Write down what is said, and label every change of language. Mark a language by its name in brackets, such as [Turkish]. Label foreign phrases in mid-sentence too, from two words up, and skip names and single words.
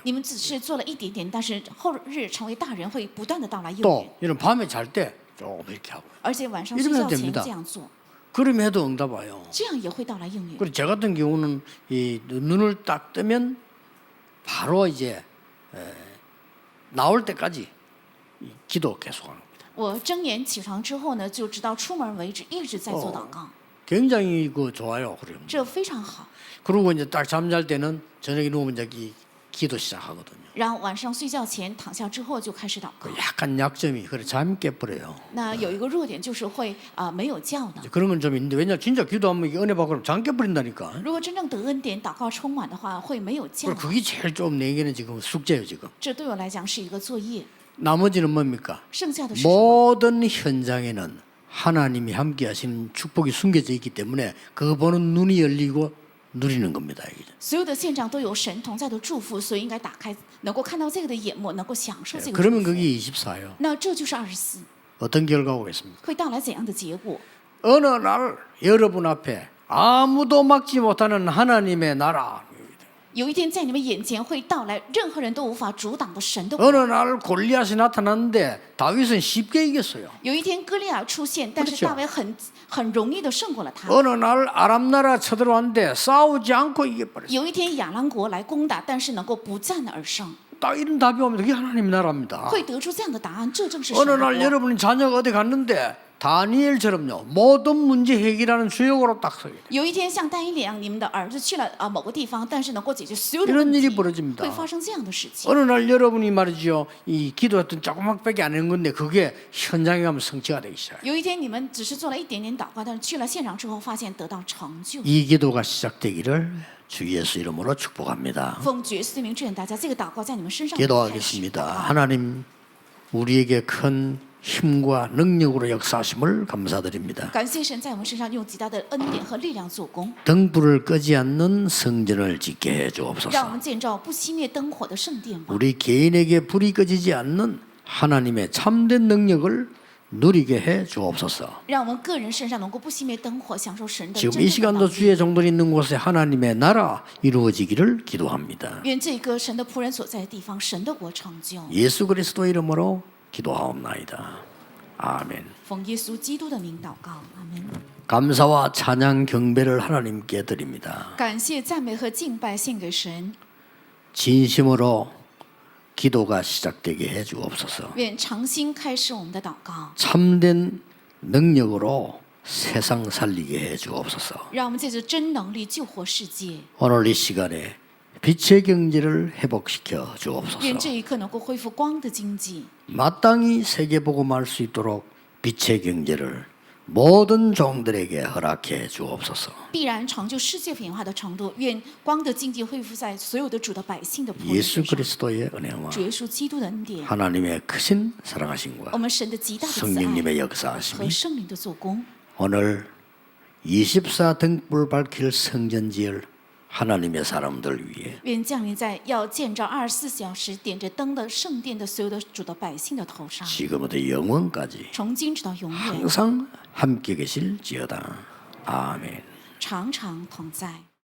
[Chinese] 你们只是做了一点点，但是后日成为大人会不断的到来应允， [Korean] 또 여러분 밤에 잘 때 조금 이렇게 하고요. [Chinese] 而且晚上睡 [Korean] 이러면 [Chinese] 觉前 [Korean] 됩니다. [Chinese] 这样做， [Korean] 그러면 해도 응답 와요. [Chinese] 这样也会到来应允。 [Korean] 그리고 저 같은 경우는 이 눈을 딱 뜨면 바로 이제 나올 때까지 이 기도 계속하는 겁니다. [Chinese] 我睁眼起床之后呢，就直到出门为止，一直在做祷告， [Korean] 굉장히 그 좋아요. 그래요. [Chinese] 这非常好。 [Korean] 그리고 이제 딱 잠잘 때는 저녁에 누우면 이제 기도 시작하거든요. [Chinese] 然后晚上睡觉前躺下之后就开始祷告 [Korean] 그 。 약간 약점이 그래 잠이 깨버려요. [Chinese] 那有一个弱点就是会没有觉呢。 [Korean] 그런 건 좀 있는데 왜냐 진짜 기도하면 이게 은혜 받고 그러면 잠 깨버린다니까. [Chinese] 如果真正得恩典、祷告充满的话，会没有觉 [Korean] 그리고 。 그게 제일 좀 내게는 지금 숙제예요 지금. [Chinese] 这对我来讲是一个作业。 [Korean] 나머지는 뭡니까? [Chinese] 剩下的是什么？ [Korean] 모든 현장에는 하나님이 함께하시는 축복이 숨겨져 있기 때문에 그거 보는 눈이 열리고 누리는 겁니다. 이게. [Chinese] 所有的现场都有神同在的祝福，所以应该打开，能够看到这个的眼目，能够享受这个祝 [Korean] 그러면 [Chinese] 福。 [Korean] 그게 24예요. [Chinese] 那这就是24， [Korean] 어떤 결과가 오겠습니까? [Chinese] 会带来怎样的结果？ [Korean] 어느 날 여러분 앞에 아무도 막지 못하는 하나님의 나라. [Chinese] 有一天在你们眼前会到来，任何人都无法阻挡的神的国。 [Korean] 어느 날 골리앗이 나타났는데 다윗은 쉽게 이겼어요. [Chinese] 有一天歌利亚出现，但是 [Korean] 그렇죠 [Chinese] 大卫很容易的胜过了他。 [Korean] 어느 날 아람 나라 쳐들어왔는데 싸우지 않고 이겨버렸어요. [Chinese] 有一天亚兰国来攻打，但是能够不战而胜。 [Korean] 딱 이런 답이 오면 그게 하나님의 나라입니다. [Chinese] 会得出这样的答案，这正是神 [Korean] 어느 [Chinese] 的 [Korean] 날 [Chinese] 国。 [Korean] 여러분이 자녀가 어디 갔는데 다니엘처럼요 모든 문제 해결하는 주역으로 딱 서요. [Chinese] 有一天像但以理一样，你们的儿子去了某个地方，但是能够解决所有的 [Korean] 이런 [Chinese] 问 [Korean] 일이 [Chinese] 题， [Korean] 벌어집니다. [Chinese] 会发生这样的事情。 [Korean] 어느 날 여러분이 말이죠 이 기도했던 조그맣게 안 하는 건데 그게 현장에 가면 성취가 되기 시작해요. [Chinese] 有一天你们只是做了一点点祷告，但是去了现场之后，发现得到成就。 [Korean] 이 기도가 시작되기를 주 예수 이름으로 축복합니다. [Chinese] 奉主耶稣的名祝愿大家，这个祷告在你们身上开始。 [Korean] 기도하겠습니다. 하나님 우리에게 큰 힘과 능력으로 역사하심을 감사드립니다. [Chinese] 感谢神在我们身上用极大的恩典和力量做工， [Korean] 등불을 끄지 않는 성전을 짓게 해 [Chinese] 让我 [Korean] 주옵소서. [Chinese] 们建造不熄灭灯火的圣殿吧。 [Korean] 우리 개인에게 불이 꺼지지 않는 하나님의 참된 능력을 누리게 해 주옵소서. [Chinese] 让我们个人身上能够不熄灭灯火，享受神的 [Korean] 지금 [Chinese] 真 [Korean] 이 [Chinese] 正的 [Korean] 시간도 [Chinese] 能力。 [Korean] 주의 종들이 있는 곳에 하나님의 나라 이루어지기를 기도합니다. [Chinese] 愿这个神的仆人所在的地方，神的国成就。 [Korean] 예수 그리스도 이름으로 기도하옵나이다. 아멘. [Chinese] 奉耶稣基督的名祷告，阿门。 [Korean] 감사와 찬양 경배를 하나님께 드립니다. [Chinese] 感谢、赞美和敬拜献给神， [Korean] 진심으로 기도가 시작되게 해 주옵소서. [Chinese] 愿诚心开始我们的祷告， [Korean] 참된 능력으로 세상 살리게 해 주옵소서. [Chinese] 让我们借着真能力救活世界。 [Korean] 오늘 이 시간에 빛의 경제를 회복시켜 주옵소서. [Chinese] 愿这一刻能够恢复光的经济， [Korean] 마땅히 세계 복음할 수 있도록 빛의 경제를 모든 종들에게 허락해 주옵소서. [Chinese] 必然成就世界品化的程度。愿光的经济恢复在所有的主的百姓的仆人 [Korean] 예수 [Chinese] 身上。 [Korean] 그리스도의 은혜와 [Chinese] 主耶稣基督的恩典， [Korean] 하나님의 크신 사랑하심과 [Chinese] 我们神的极大的慈爱 [Korean] 성령님의 [Chinese] 和 [Korean] 역사하심이 [Chinese] 圣灵的做工。 [Korean] 오늘 24 등불 밝힐 성전 지을 하나님의 사람들 위해 [Chinese] 愿降临在要建造24小时点着灯的圣殿的所有的主的百姓的头上， [Korean] 지금부터 영원까지 [Chinese] 从今直到永远， [Korean] 항상 함께 계실지어다. 아멘. [Chinese] 常常同在。